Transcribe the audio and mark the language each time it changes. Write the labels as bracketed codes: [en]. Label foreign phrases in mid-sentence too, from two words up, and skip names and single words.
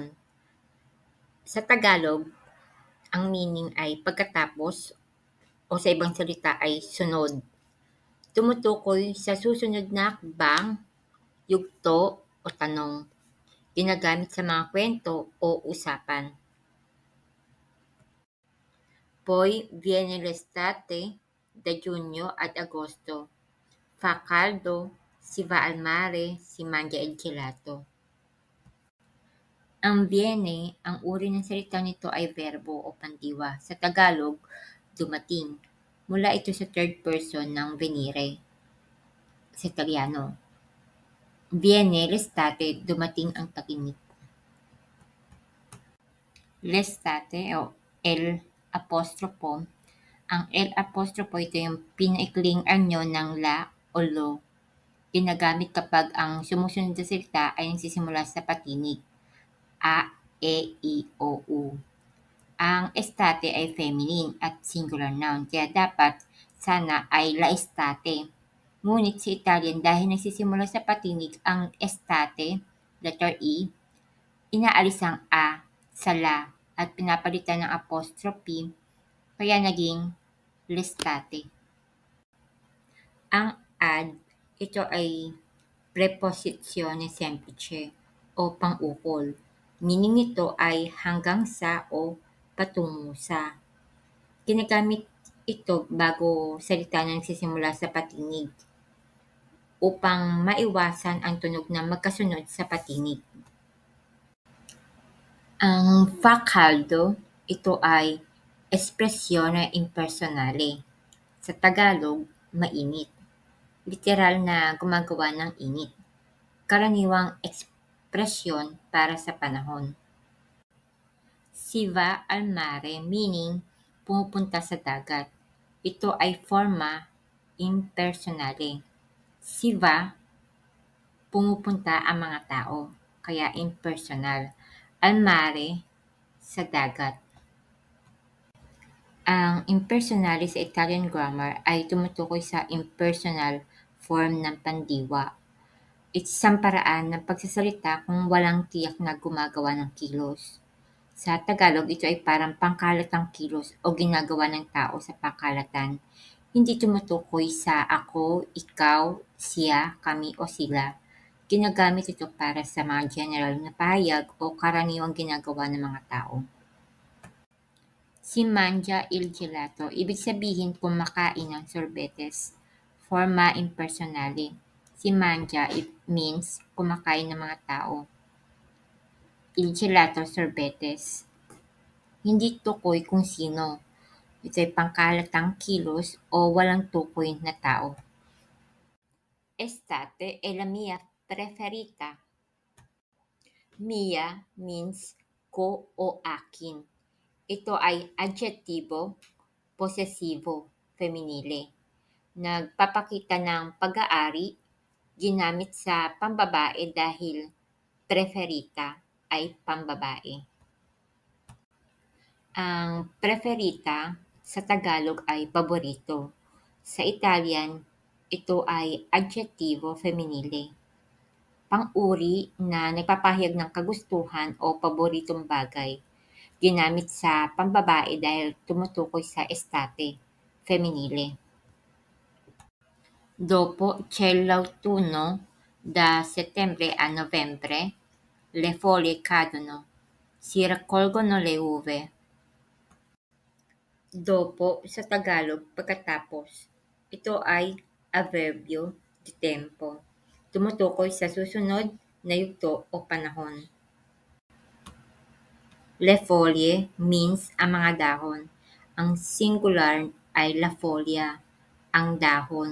[tl] Sa Tagalog, ang meaning ay pagkatapos o sa ibang salita ay sunod. Tumutukoy sa susunod na hakbang, yugto o tanong. Ginagamit sa mga kwento o usapan. [it] Poi viene l'estate da giugno ad agosto. Fa caldo, si va al mare, si mangia il gelato. [tl] Ang viene, ang uri ng salita nito ay verbo o pandiwa. Sa Tagalog, dumating. Mula ito sa [en] third person [tl] ng venire. Sa Italiano, [it] viene l'estate, [tl] dumating ang tag-init. [it] L'estate o el apostrofo. [tl] Ang el apostrofo, ito yung pinaikling anyo ng la o lo. Ginagamit kapag ang sumusunod na salita ay nagsisimula sa patinig. A, E, I, O, U. Ang estate ay feminine at [en] singular noun, [tl] kaya dapat sana ay [it] la estate. [tl] Ngunit sa Italian, dahil nagsisimula sa patinig ang estate, letter E, inaalis ang A sa la at pinapalitan ng apostrophe, kaya naging l'estate. Ang ad, ito ay [it] preposizione semplice [tl] o pang-ukol. Meaning nito ay hanggang sa o patungo sa. Ginagamit ito bago salita na nagsisimula sa patinig upang maiwasan ang tunog na magkasunod sa patinig. Ang [it] fa caldo, [tl] ito ay [it] espressione impersonale. [tl] Sa Tagalog, mainit. Literal na gumagawa ng init. Karaniwang ekspresyon para sa panahon. [it] Si va al mare, [tl] meaning pumupunta sa dagat. Ito ay [it] forma impersonale. Si va, [tl] pumupunta ang mga tao, kaya impersonal. [it] Al mare, [tl] sa dagat. Ang impersonale sa [en] Italian grammar [tl] ay tumutukoy sa [en] impersonal form [tl] ng pandiwa. Isang paraan ng pagsasalita kung walang tiyak na gumagawa ng kilos. Sa Tagalog, ito ay parang pangkalatang kilos o ginagawa ng tao sa pangkalatan. Hindi tumutukoy sa ako, ikaw, siya, kami o sila. Ginagamit ito para sa mga general na pahayag o karaniwang ginagawa ng mga tao. [it] Si mangia il gelato, [tl] ibig sabihin kumakain ng sorbetes. [it] Forma impersonale. Si mangia, [en] it means [tl] kumakain ng mga tao. [it] Il gelato, [tl] sorbetes. Hindi tukoy kung sino. Ito ay pangkalatang kilos o walang tukoy na tao. [it] Estate è la mia preferita. [tl] Mia means ko o akin. Ito ay adjetibo, posesibo, feminile. Nagpapakita ng pag-aari, ginamit sa pambabae dahil preferita ay pambabae. Ang preferita sa Tagalog ay paborito. Sa Italian, ito ay adjetibo feminile. Pang-uri na nagpapahayag ng kagustuhan o paboritong bagay. Ginamit sa pambabae dahil tumutukoy sa estate, feminile. [it] Dopo c'è l'autunno, da settembre a novembre, le foglie cadono, si raccolgono le uve. [tl] Dopo sa Tagalog, pagkatapos. Ito ay [it] adverbio de tempo. [tl] Tumutukoy sa susunod na yugto o panahon. [it] Le foglie [tl] means ang mga dahon. Ang singular ay [it] la foglia, [tl] ang dahon.